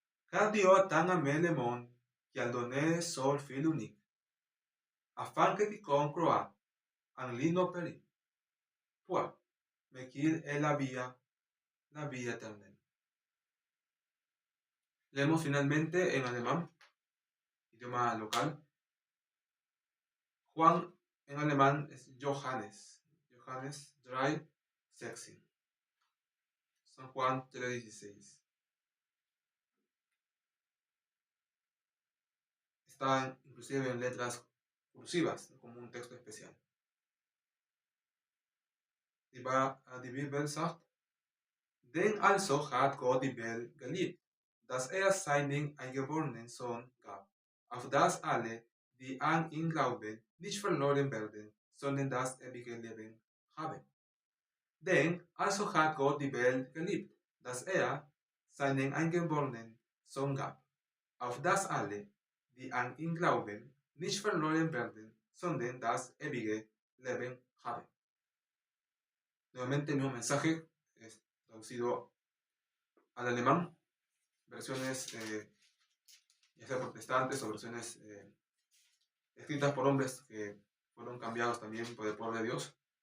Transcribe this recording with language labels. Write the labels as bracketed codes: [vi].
[fr] Car Dieu a tant aimé le monde qu'il a donné son Fils unique, afin que quiconque croit en lui ne périsse point, mais qu'il ait la vie éternelle. [es] Leemos finalmente en alemán, idioma local. Juan en alemán es Johannes 3:16. San Juan 3:16. Está inclusive en letras cursivas, ¿no? Como un texto especial. [de] Die Bibel sagt, denn also hat Gott die Welt geliebt, dass seinen eingeborenen Sohn gab, auf dass alle, die an ihn glauben, nicht verloren werden, sondern das ewige Leben haben. Denn also hat Gott die Welt geliebt, dass seinen eingeborenen Sohn gab, auf dass alle, die an ihn glauben, nicht verloren werden, sondern das ewige Leben haben. [es] Nuevamente el mismo mensaje es traducido al alemán, versiones ya sea protestantes o versiones escritas por hombres que fueron cambiados también por el poder de Dios.